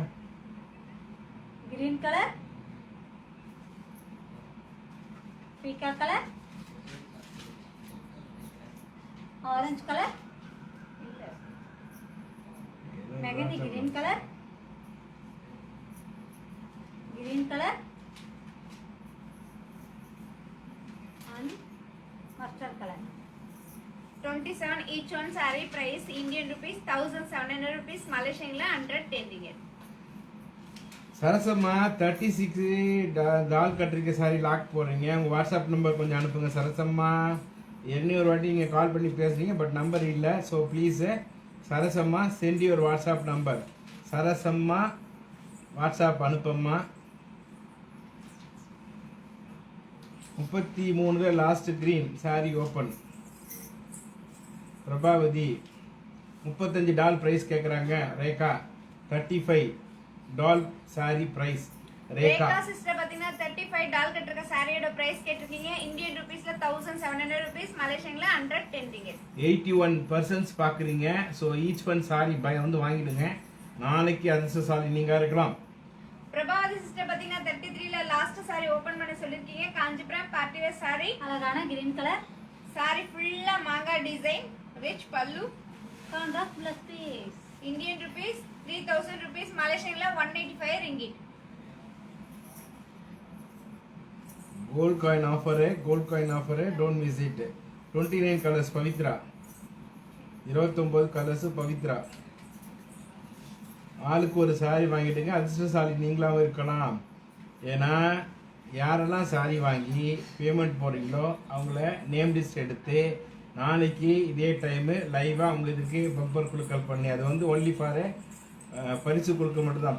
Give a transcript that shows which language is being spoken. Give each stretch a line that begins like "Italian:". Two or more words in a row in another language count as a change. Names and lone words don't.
English: green color, peeka color, orange color, mehndi green color, green color and mustard color. 27 each one saree price Indian rupees 1700 rupees, Malaysian la 110 ringgit.
Tamil: சரசம்மா 36 டால் கட்டிருக்க சாரி லாக் போடுறீங்க. உங்கள்
English: WhatsApp number
Tamil: கொஞ்சம் அனுப்புங்க சரசம்மா. ஒரு வாட்டி நீங்கள் கால் பண்ணி பேசுகிறீங்க,
English: but number
Tamil: இல்லை.
English: so please Sarasamma send your WhatsApp number.
Tamil: சரசம்மா வாட்ஸ்அப் அனுப்பம்மா.
English: 33 last green saree open.
Tamil: பிரபாவதி 35
English: doll price
Tamil: கேட்குறாங்க.
English: ரேகா 35 doll saree price. ரேகா
Tamil: ரேகா சிஸ்டர் பாத்தீங்கன்னா 35 டால் கட்டிருக்க சாரியோட பிரைஸ் கேட்டிருக்கீங்க.
English: Indian rupeesla 1700 rupees, Malaysian la 110 ringgit.
Tamil: 81% பார்க்குறீங்க.
English: so each one saree
Tamil: வந்து வாங்கிடுங்க. நாளைக்கு அதிர்ஷ்டசாலி நீங்கள் இருக்கலாம். பிரபாவதி சிஸ்டர் பாத்தீங்கன்னா 33ல
English: last saree open
Tamil: பண்ண சொல்லிருக்கீங்க.
English: காஞ்சிபுரம் party wear saree. அழகான green color,
Tamil: சாரி ஃபுல்லா மாங்கா டிசைன்,
English: rich pallu. contrast blouse piece. Indian rupees 3000 rupees, Malaysian la 185 ringgit. gold coin offer don't miss it.
Tamil: 29 கலர்ஸ் பவித்ரா, 29 கலர்ஸ் பவித்ரா. ஆளுக்கு ஒரு சாரி வாங்கிட்டுங்க. அதிர்ஷ்டசாலி நீங்களாகவும் இருக்கலாம். ஏன்னா யாரெல்லாம் சாரி வாங்கி பேமெண்ட் போடுறீங்களோ அவங்கள
English: name list
Tamil: எடுத்து நாளைக்கு இதே டைமு லைவாக உங்களுக்கு பம்பர் குழுக்கள் பண்ணி அது வந்து
English: only for
Tamil: பரிசு கொடுக்க மட்டும்தான்.